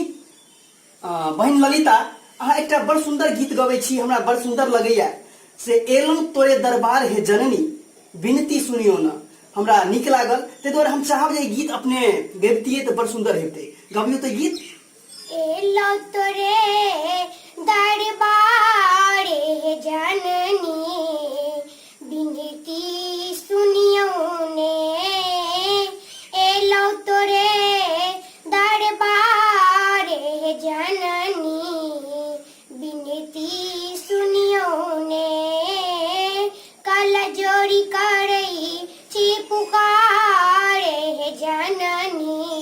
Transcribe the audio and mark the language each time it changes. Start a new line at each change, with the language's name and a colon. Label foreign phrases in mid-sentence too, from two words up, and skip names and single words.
Maithili: बहिन ललिता, अहाँ एकटा बड़ सुंदर गीत गबै छी, हमरा बड़ सुंदर लगैया से एलहुं तोरे दरबार हे जननी विनती सुनियो न, हमरा नीक लागल। ते दुआरे हम चाहब जे गीत अपने गबितियै तो बड़ सुंदर हेतै। गबियो तो गीत। एलो तोरे दरबार हे जननी विनती सुनियो ने, एलो तोरे दरबार हे जननी विनती सुनियो ने, कल जोड़ी करई छी पुकार हे जननी